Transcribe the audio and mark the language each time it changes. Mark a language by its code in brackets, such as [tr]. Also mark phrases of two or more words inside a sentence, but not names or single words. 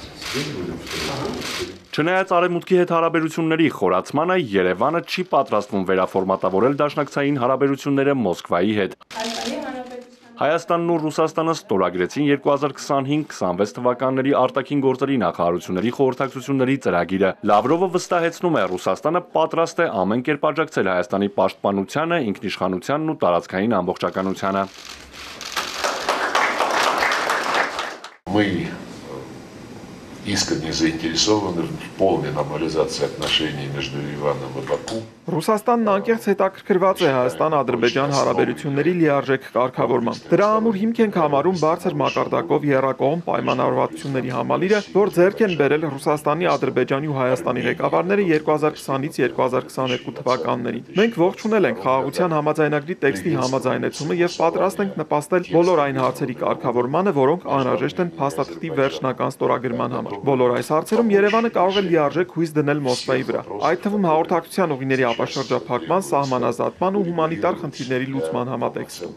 [hy] Չնայած արևմուտքի հետ հարաբերությունների խորացմանը, Երևանը չի պատրաստվում վերաֆորմատավորել դաշնակցային հարաբերությունները Մոսկվայի հետ։ Հայաստանն ու Ռուսաստանը ստորագրեցին 2025-26 թվականների արտաքին գործերի նախարարությունների խորհրդակցությունների ծրագիրը։ Լավրովը վստահեցնում է, Ռուսաստանը պատրաստ է ամեն կերպ աջակցել Հայաստանի պաշտպանությանը, ինքնիշխանությանն ու տարածքային ամբողջականությանը։ [ru] Искренне заинтересованы в полной нормализации отношений между Ереваном и Баку. [hy] Ռուսաստանն անկեղծ հետաքրքրված է Հայաստան-Ադրբեջան հարաբերությունների լիարժեք կարգավորմամբ։ Դրա ամուր հիմք ենք համարում բարձր մակարդակով եռակողմ պայմանավորվածությունների համալիրը, որ ձեռք են բերել Ռուսաստանի, Ադրբեջանի ու Հայաստանի ղեկավարները 2020-ից 2022 թվականներին։ Մենք ողջունել ենք խաղաղության համաձայնագրի տեքստի համաձայնեցումը եւ պատրաստ ենք նպաստել բոլոր այն հարցերի կարգավորմանը, որոնք անհրաժեշտ են փաստաթղթի վերջնական ստորագրման համար։ Բոլոր այս հարցերում Երևանը կարող է լիարժեք հույս դնել Մոսկվայի վրա, այդ թվում հաղորդակցության ուղիների ապաշրջափակման, սահմանազատման ու հումանիտար խնդիրների լուծման համատեքստում։